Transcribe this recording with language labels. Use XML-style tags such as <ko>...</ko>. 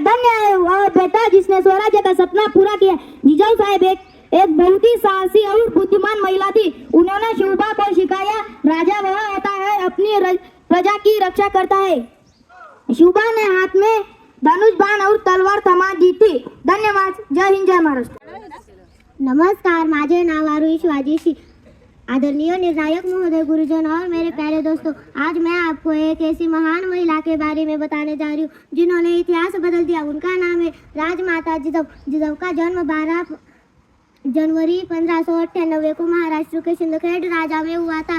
<hi>धन्य है वह बेटा जिसने स्वराज्य का सपना पूरा किया. जिजाऊ साहब एक बहुत ही साहसी और बुद्धिमान महिला थी. उन्होंने शुभा को सिखाया, राजा वह होता है अपनी प्रजा की रक्षा करता है. शुभा ने हाथ में धनुष बाण और तलवार थमा दी थी. धन्यवाद. जय हिंद जय महाराष्ट्र.</hi> <mr>नमस्कार, माझे नाव आरुषी शिवाजी.</mr> <hi>आदरणीय निर्णायक महोदय, गुरुजन और मेरे प्यारे दोस्तों, आज मैं आपको एक ऐसी महान महिला के बारे में बताने जा रही हूँ जिन्होंने इतिहास बदल दिया. उनका नाम है राजमाता जिजाऊ. जिजाऊ का जन्म 12 जनवरी 1598 को महाराष्ट्र के सिंदखेड़ राजा में हुआ था.</hi>